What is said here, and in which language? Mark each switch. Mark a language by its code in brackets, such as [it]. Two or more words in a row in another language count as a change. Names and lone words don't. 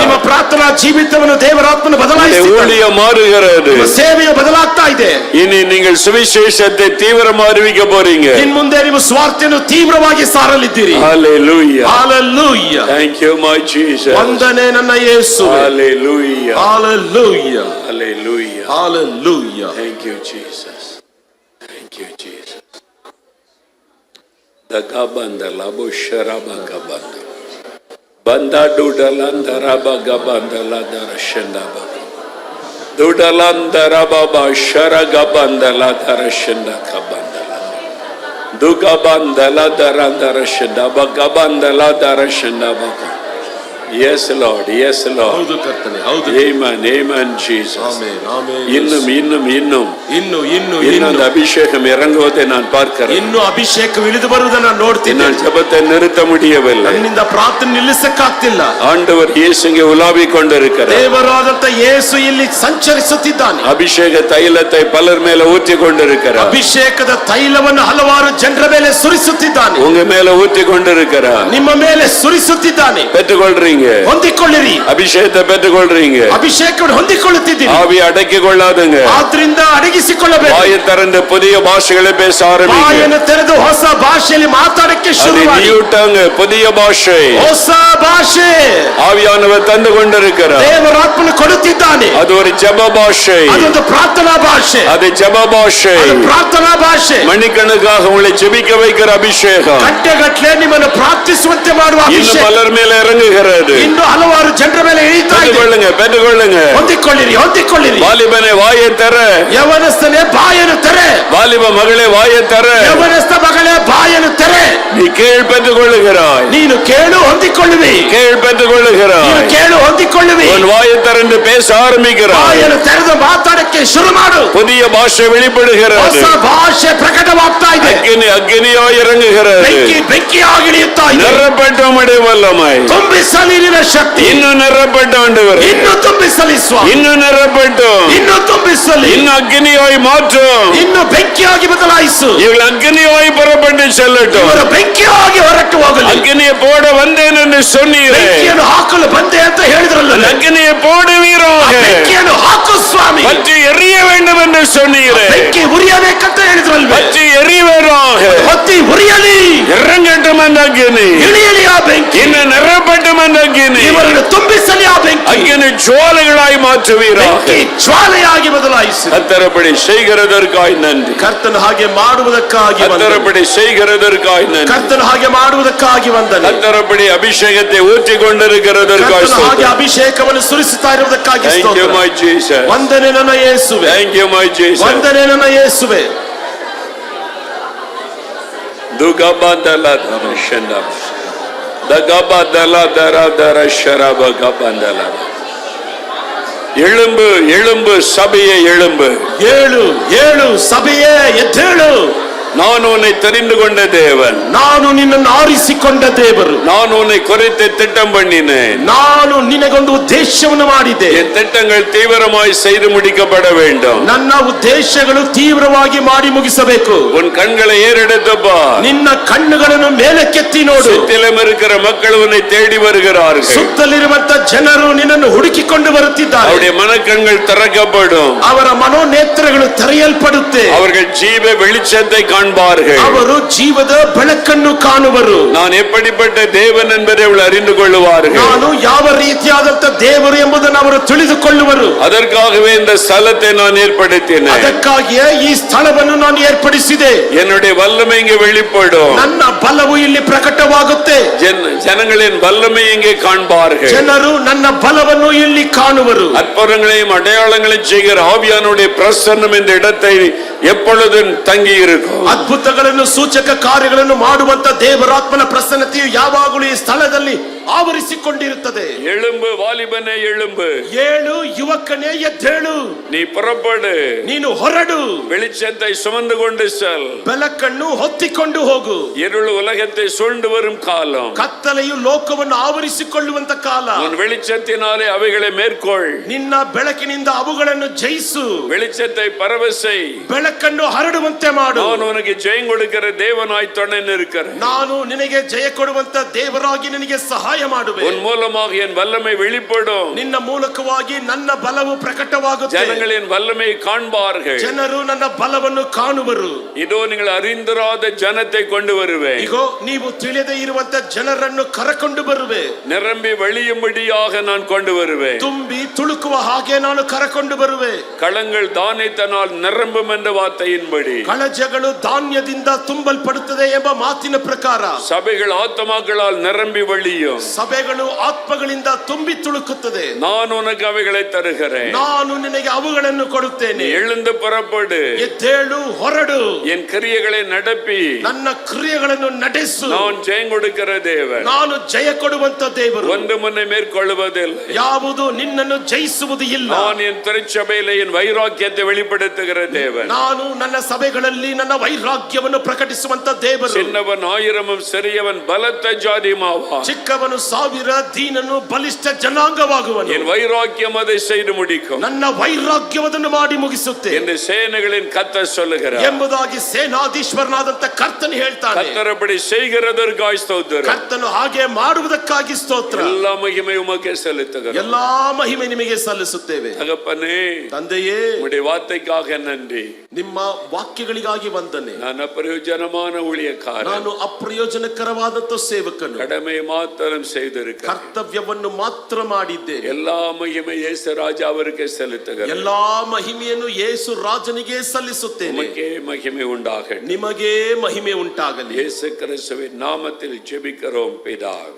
[kn] ನಿಮ್ಮ ಪ್ರಾರ್ಥನಾ ಜೀವಿತವನ್ನು ದೇವರಾತ್ಮನು ಬದಲಾಯಿಸುತ್ತಾನೆ. [ta] ஊழியம் மாறுகிறது. [kn] ನಿಮ್ಮ ಸೇವೆಯು ಬದಲಾಗ್ತಾ ಇದೆ. [ta] இனி நீங்கள் சுவிசேஷத்தை தீவிரமா அறிவிக்க போறீங்க. [kn] ಇನ್ನು ಮುಂದೆ ನೀವು ಸ್ವಾರ್ಥವನ್ನು ತೀವ್ರವಾಗಿ ಸಾರಲಿದ್ದೀರಿ. [en] Hallelujah. Hallelujah. Thank you my Jesus. [kn] ವಂದನೆ ನನ್ನ ಯೇಸುವೆ. [en] Hallelujah. Hallelujah. Hallelujah. Hallelujah. Thank you Jesus. Thank you Jesus. Dagabandala busharabagabanda. Banda dudalandarabagabandala darashandaba. Dudalandarababa sharagabandala darashandakabandala. Dugabandala darandarashandaba gabandala darashandaba. Yes Lord, yes Lord. [kn] ಹೌದು ಕರ್ತನೇ, ಹೌದು. [en] Amen, amen Jesus. [kn] ಆಮೆನ್, ಆಮೆನ್. [ta] இன்னும் [kn] ಇನ್ನು [ta] அந்த அபிஷேகம் இறங்குவதை நான் பார்க்கிறேன். [kn] ಇನ್ನು ಅಭಿಷೇಕ ಇಳಿದು ಬರುವುದನ್ನು ನಾನು ನೋಡ್ತೀನಿ. [ta] நான் ஜெபத்தை நிறுத்த முடியவில்லை. [kn] ನನ್ನಿಂದ ಪ್ರಾರ್ಥನೆ ನಿಲ್ಲಿಸಕ್ಕಾಗ್ತಿಲ್ಲ. [ta] ஆண்டவர் இயேசு இங்கே உலாவிக் கொண்டிருக்கிறார். [kn] ದೇವರಾದಂತ ಯೇಸು ಇಲ್ಲಿ ಸಂಚರಿಸುತ್ತಿದ್ದಾನೆ. [ta] அபிஷேக தைலத்தை பலர் மேல ஊற்றி கொண்டிருக்கிறார். [kn] ಅಭಿಷೇಕದ ತೈಲವನ್ನು ಹಲವಾರು ಜನರ ಮೇಲೆ ಸುರಿಸುತ್ತಿದ್ದಾನೆ. [ta] உங்க மேல ஊற்றி கொண்டிருக்கிறார். [kn] ನಿಮ್ಮ ಮೇಲೆ ಸುರಿಸುತ್ತಿದ್ದಾನೆ. [ta] பெற்றுக்கொள்றீங்க. [kn] ಹೊಂದಿಕೊಳ್ಳಿರಿ. [ta] அபிஷேகத்தை பெற்றுக்கொள்றீங்க. [kn] ಅಭಿಷೇಕವನ್ನು ಹೊಂದಿಕೊಳ್ಳುತ್ತಿದ್ದೀರಿ. [ta] ஆவி அடக்கிக் கொள்ளாதுங்க. [kn] ಆದ್ರಿಂದ ಅಡಗಿಸಿಕೊಳ್ಳಬೇಕು. [ta] வாயை திறந்து புதிய பாஷைகளை பேச ஆரம்பிங்க. [kn] ಬಾಯನ್ನು ತೆರೆದು ಹೊಸ ಭಾಷೆಯಲ್ಲಿ ಮಾತಾಡಕ್ಕೆ ಶುರು ಮಾಡಿ. [ta] நீட்டாங்க புதிய பாஷை. [kn] ಹೊಸ ಭಾಷೆ [ta] ஆவியானவர் தந்து கொண்டிருக்கிறார். [kn] ದೇವರಾತ್ಮನು ಕೊಡುತ್ತಿದ್ದಾನೆ. [ta] அது ஒரு ஜெப பாஷை. [kn] ಅದೊಂದು ಪ್ರಾರ್ಥನಾ ಭಾಷೆ. [ta] அது ஜெப பாஷை. [kn] ಅದು ಪ್ರಾರ್ಥನಾ ಭಾಷೆ. [ta] மணிக்கணக்காக உங்களை ஜெபிக்க வைக்கிற அபிஷேகம். [kn] ಗಂಟೆಗಟ್ಟಲೆ ನಿಮ್ಮನ್ನು ಪ್ರಾರ್ಥಿಸುವಂತೆ ಮಾಡುವ [ta] இன்னும் [kn] ಅಭಿಷೇಕ [ta] பலர் மேல இறங்குகிறது. [kn] ಇನ್ನು ಹಲವಾರು ಜನರ ಮೇಲೆ ಇಳಿತಾ ಇದೆ. [ta] பெற்றுக்கொள்ளுங்க. [kn] ಹೊಂದಿಕೊಳ್ಳಿರಿ. [ta] வாலிபனே வாயை தர. [kn] ಯವನಸ್ಥನೇ ಬಾಯನ್ನು ತೆರೆ. [ta] வாலிப மகளே வாயை தர. [kn] ಯವನಸ್ಥ ಮಗಳೇ ಬಾಯನ್ನು ತೆರೆ. [ta] நீ கேள் பெற்றுக்கொள்ளுகிறாய். [kn] ನೀನು ಕೇಳು ಹೊಂದಿಕೊಳ್ಳುವಿ. [ta] கேள் பெற்றுக்கொள்ளுகிறாய். [kn] ನೀನು ಕೇಳು ಹೊಂದಿಕೊಳ್ಳುವಿ. [ta] உன் வாயை திறந்து பேச ஆரம்பிக்கிறாய். [kn] ಬಾಯನ್ನು ತೆರೆದು ಮಾತಾಡಕ್ಕೆ ಶುರು ಮಾಡು. [ta] புதிய பாஷை வெளிப்படுகிறது. [kn] ಹೊಸ ಭಾಷೆ ಪ್ರಕಟವಾಗ್ತಾ ಇದೆ. [ta] அக்கினியாய் இறங்குகிறது. [kn] ಬೆಂಕಿಯಾಗಿ ಇಳಿಯುತ್ತಾ ಇದೆ. [ta] நிரப்பட்டும் வல்லமை. [kn] ತುಂಬಿಸಲಿ ನಿನ್ನ ಶಕ್ತಿ. [ta] இன்னும் நிரப்பட்ட ஆண்டவரே. [kn] ಇನ್ನು ತುಂಬಿಸಲಿ ಸ್ವಾಮಿ. [ta] இன்னும் நிரப்பட்டும். [kn] ಇನ್ನು ತುಂಬಿಸಲಿ. [ta] இன்னும் அக்கினியாய் மாற்றும். [kn] ಇನ್ನು ಬೆಂಕಿಯಾಗಿ ಬದಲಾಯಿಸು. [ta] இவள் அக்கினியாய் புறப்பட்டு செல்லட்டும். [kn] ಇವರು ಬೆಂಕಿಯಾಗಿ ಹೊರಟು ಹೋಗಲಿ. [ta] அக்கினியை போட வந்தேன் என்று சொன்னீரே. [kn] ಬೆಂಕಿಯನ್ನು ಹಾಕಲು ಬಂದೆ ಅಂತ ಹೇಳಿದ್ರಲ್ಲ. [ta] அக்கினியை போடுவீராக. [kn] ಬೆಂಕಿಯನ್ನು ಹಾಕು ಸ್ವಾಮಿ. [ta] பற்றி எரிய வேண்டும் என்று சொன்னீரே. [kn] ಬೆಂಕಿ ಉರಿಯಬೇಕಂತ ಹೇಳಿದ್ರಲ್ಲ. [ta] பற்றி எரிவராக. [kn] ಹೊತ್ತಿ ಉರಿಯಲಿ. [ta] இறங்கட்டும் அந்த அக்கினி. [kn] ಇಳಿಯಲಿ ಆ ಬೆಂಕಿ. [ta] இன்னும் நிரப்பட்டும் அந்த அக்கினி. [kn] ಇವರನ್ನು ತುಂಬಿಸಲಿ ಆ ಬೆಂಕಿ [ta] அக்கினி ஜுவாலைகளாய் மாற்றுவீராக. [kn] ಬೆಂಕಿ ಜ್ವಾಲೆಯಾಗಿ ಬದಲಾಯಿಸಿ. [ta] கர்த்தரப்படி செய்கிறதற்காய் நன்றி. [kn] ಕರ್ತನ ಹಾಗೆ ಮಾಡುವುದಕ್ಕಾಗಿ ವಂದನೆ. [ta] கர்த்தரப்படி செய்கிறதற்காய் நன்றி. [kn] ಕರ್ತನ ಹಾಗೆ ಮಾಡುವುದಕ್ಕಾಗಿ ವಂದನೆ. [ta] கர்த்தரப்படி அபிஷேகத்தை ஊற்றி கொண்டிருக்கிறதற்காய் [kn] ಕರ್ತನ ಹಾಗೆ [ta] ஸ்தோத்திரம். [kn] ಅಭಿಷೇಕವನ್ನು ಸುರಿಸುತ್ತಾ ಇರುವುದಕ್ಕಾಗಿ [en] Thank you [kn] ಸ್ತೋತ್ರ. [en] my Jesus. [kn] ವಂದನೆ ನನ್ನ ಯೇಸುವೆ. [en] Thank you my Jesus. [kn] ವಂದನೆ ನನ್ನ ಯೇಸುವೆ. ದುಗಬಂದಲ ದರ್ಶನ ದಗಬದಲ ದರ ದರ ಶರಬ ಗಬಂದಲ. [ta] எழும்பு எழும்பு சபையே எழும்பு. [kn] ಏಳು ಏಳು ಸಭೆಯೇ ಎದ್ದೇಳು. [ta] நான் உன்னை தெரிந்து கொண்ட தேவன். [kn] ನಾನು ನಿನ್ನನ್ನು ಆರಿಸಿಕೊಂಡ ದೇವರು. [ta] நான் உன்னை குறித்து திட்டம் பண்ணினேன். [kn] ನಾನು ನಿನಗೊಂದು ಉದ್ದೇಶವನ್ನು ಮಾಡಿದೆ. [ta] என் திட்டங்கள் தீவிரமாய் செய்து முடிக்கப்பட வேண்டும். [kn] ನನ್ನ ಉದ್ದೇಶಗಳು ತೀವ್ರವಾಗಿ ಮಾಡಿ ಮುಗಿಸಬೇಕು. [ta] உன் கண்களை ஏறெடுத்து பார். [kn] ನಿನ್ನ ಕಣ್ಣುಗಳನ್ನು ಮೇಲಕ್ಕೆತ್ತಿ ನೋಡು. [ta] சுற்றிலும் இருக்கிற மக்கள் உன்னை தேடி வருகிறார்கள். [kn] ಸುತ್ತಲಿರುವಂತ ಜನರು ನಿನ್ನನ್ನು ಹುಡುಕಿಕೊಂಡು ಬರುತ್ತಿದ್ದಾರೆ. [ta] அவருடைய மனக்கண்கள் திறக்கப்படும். [kn] ಅವರ ಮನೋನೇತ್ರಗಳು ತೆರೆಯಲ್ಪಡುತ್ತೆ. [ta] அவர்கள் ஜீவ வெளிச்சத்தை காண்பார்கள். [kn] ಅವರು ಜೀವದ ಬೆಳಕನ್ನು ಕಾಣುವರು. [ta] நான் எப்படிப்பட்ட தேவன் என்பதை அவர்கள் அறிந்து கொள்ளுவார்கள். [kn] ನಾನು ಯಾವ ರೀತಿಯಾದಂತ ದೇವರು ಎಂಬುದನ್ನು ಅವರು ತಿಳಿದುಕೊಳ್ಳುವರು. [ta] அதற்காகவே இந்த ஸ்தலத்தை நான் ஏற்படுத்தினேன். [kn] ಅದಕ್ಕಾಗಿಯೇ ಈ ಸ್ಥಳವನ್ನು ನಾನು ಏರ್ಪಡಿಸಿದೆ. [ta] என்னுடைய வல்லமை இங்கே வெளிப்படும். [kn] ನನ್ನ ಬಲವು ಇಲ್ಲಿ ಪ್ರಕಟವಾಗುತ್ತೆ. [ta] ஜனங்களின் வல்லமை இங்கே காண்பார்கள். [kn] ಜನರು ನನ್ನ ಬಲವನ್ನು ಇಲ್ಲಿ ಕಾಣುವರು. [ta] அற்புதங்களையும் அடையாளங்களையும் செய்கிற ஆவியானுடைய பிரசன்னம் இந்த இடத்தை எப்பொழுதும் தங்கி இருக்கும். [kn] ಅದ್ಭುತಗಳನ್ನು ಸೂಚಕ ಕಾರ್ಯಗಳನ್ನು ಮಾಡುವಂತ ದೇವರಾತ್ಮನ ಪ್ರಸನ್ನತೆಯು ಯಾವಾಗಲೂ ಈ ಸ್ಥಳದಲ್ಲಿ ಆವರಿಸಿಕೊಂಡಿರುತ್ತದೆ. [ta] எழும்பு வாலிபனே எழும்பு. [kn] ಏಳು ಯುವಕನೇ ಎದ್ದೇಳು. [ta] நீ புறப்படு. [kn] ನೀನು ಹೊರಡು. [ta] வெளிச்சத்தை சுமந்து கொண்டு செல். [kn] ಬೆಳಕನ್ನು ಹೊತ್ತಿಕೊಂಡು ಹೋಗು. [ta] இருள் உலகத்தை சூழ்ந்து வரும் காலம். [kn] ಕತ್ತಲೆಯು ಲೋಕವನ್ನು ಆವರಿಸಿಕೊಳ್ಳುವಂತ ಕಾಲ. [ta] உன் வெளிச்சத்தினாலே அவைகளை மேற்கொள். [kn] ನಿನ್ನ ಬೆಳಕಿನಿಂದ ಅವುಗಳನ್ನು ಜಯಿಸು. [ta] வெளிச்சத்தை பரவ செய். [kn] ಬೆಳಕನ್ನು ಹರಡುವಂತೆ ಮಾಡು. [ta] நான் உனக்கு ஜெயம் கொடுக்கிற தேவனாய் துணை நிற்கிறேன். [kn] ನಾನು ನಿನಗೆ ಜಯ ಕೊಡುವಂತ ದೇವರಾಗಿ ನಿನಗೆ ಸಹಾಯ ಮಾಡುವೆ. [ta] உன் மூலமாக என் வல்லமை வெளிப்படும். [kn] ನಿನ್ನ ಮೂಲಕವಾಗಿ ನನ್ನ ಬಲವು ಪ್ರಕಟವಾಗುತ್ತೆ. [ta] ஜனங்களின் வல்லமை காண்பார்கள். [kn] ಜನರು ನನ್ನ ಬಲವನ್ನು ಕಾಣುವರು. [ta] இதோ நீங்கள் அறிந்திராத ஜனத்தை கொண்டு வருவேன். [kn] ಇಗೋ ನೀವು ತಿಳಿಯದೇ ಇರುವಂತ ಜನರನ್ನು ಕರೆಕೊಂಡು ಬರುವೆ. [ta] நிரம்பி வழியும்படியாக நான் கொண்டு வருவேன். [kn] ತುಂಬಿ ತುಳುಕುವ ಹಾಗೆ ನಾನು ಕರೆಕೊಂಡು ಬರುವೆ. [ta] களங்கள் தானியத்தினால் நிரம்பும் என்ற வார்த்தையின்படி [kn] ಕಳಜಗಳು ಧಾನ್ಯದಿಂದ ತುಂಬಲ್ಪಡುತ್ತದೆ ಎಂಬ ಮಾತಿನ ಪ್ರಕಾರ [ta] சபைகள் ஆத்மாக்களால் நிரம்பி வழியும். [kn] ಸಭೆಗಳು ಆತ್ಮಗಳಿಂದ ತುಂಬಿ ತುಳುಕುತ್ತದೆ. [ta] நான் உனக்கு அவைகளை தருகிறேன். [kn] ನಾನು ನಿನಗೆ ಅವುಗಳನ್ನು ಕೊಡುತ್ತೇನೆ. [ta] எழுந்து புறப்படு. [kn] ಎದ್ದೇಳು, ಹೊರಡು. [ta] என் கிரியைகளை நடப்பி [kn] ನನ್ನ ಕ್ರಿಯೆಗಳನ್ನು ನಡೆಸು. [ta] நான் ஜெயம் கொடுக்கிற தேவன். [kn] ನಾನು ಜಯ ಕೊಡುವಂತ ದೇವರು. [ta] ஒன்று முன்னை மேற்கொள்வதில்லை. [kn] ಯಾವುದು ನಿನ್ನನ್ನು ಜಯಿಸುವುದು ಇಲ್ಲ. [ta] நான் என் திருச்சபையில என் வைராக்கியத்தை வெளிப்படுத்துகிற தேவன். [kn] ನಾನು ನನ್ನ ಸಭೆಗಳಲ್ಲಿ ನನ್ನ ವೈರಾಗ್ಯವನ್ನು ಪ್ರಕಟಿಸುವಂತ ದೇವರು. [ta] சின்னவன் ஆயிரமும் சிறியவன் பலத்த ஜாதியுமாவான். [kn] ಚಿಕ್ಕವನು ಸಾವಿರ, ದೀನನು ಬಲಿಷ್ಠ ಜನಾಂಗವಾಗುವನು. [ta] என் வைராக்கியம் அதை செய்து முடிக்கும். [kn] ನನ್ನ ವೈರಾಗ್ಯವನ್ನು ಮಾಡಿ ಮುಗಿಸುತ್ತೆ [ta] என்று சேனைகளின் கர்த்தர் சொல்லுகிறார் [kn] ಎಂಬುದಾಗಿ ಸೇನಾಧೀಶ್ವರನಾದಂತ ಕರ್ತನು ಹೇಳ್ತಾನೆ. [ta] கர்த்தர் அப்படி செய்கிறதற்காய் ஸ்தோத்திரம். [kn] ಕರ್ತನು ಹಾಗೆ ಮಾಡುವುದಕ್ಕಾಗಿ ಸ್ತೋತ್ರ. [ta] எல்லா மகிமை உமக்கே செலுத்துகிறோம். [kn] ಎಲ್ಲಾ ಮಹಿಮೆ ನಿಮಗೆ ಸಲ್ಲಿಸುತ್ತೇವೆ. [ta] தகப்பனே, [kn] ತಂದೆಯೇ, [ta] உம்முடைய வார்த்தைக்காக நன்றி. [kn] ನಿಮ್ಮ ವಾಕ್ಯಗಳಿಗಾಗಿ ವಂದನೆ. [ta] நான் அப்பிரயோஜனமான ஊழியக்காரன். [kn] ನಾನು ಅಪ್ರಯೋಜನಕರವಾದಂತ ಸೇವಕನು. [ta] கடமை மாத்திரம் செய்திருக்கிறேன். [kn] ಕರ್ತವ್ಯವನ್ನು ಮಾತ್ರ ಮಾಡಿದ್ದೇನೆ. [ta] எல்லா மகிமை இயேசு ராஜா அவருக்கு செலுத்துகிறேன். [kn] ಎಲ್ಲಾ ಮಹಿಮೆಯನ್ನು ಯೇಸು ರಾಜನಿಗೆ ಸಲ್ಲಿಸುತ್ತೇನೆ. [ta] உமக்கே மகிமை உண்டாகட்டும். [kn] ನಿಮಗೆ ಮಹಿಮೆ ಉಂಟಾಗಲಿ. [ta] இயேசு கிறிஸ்துவின் நாமத்தில் ஜெபிக்கிறோம் பிதாவே.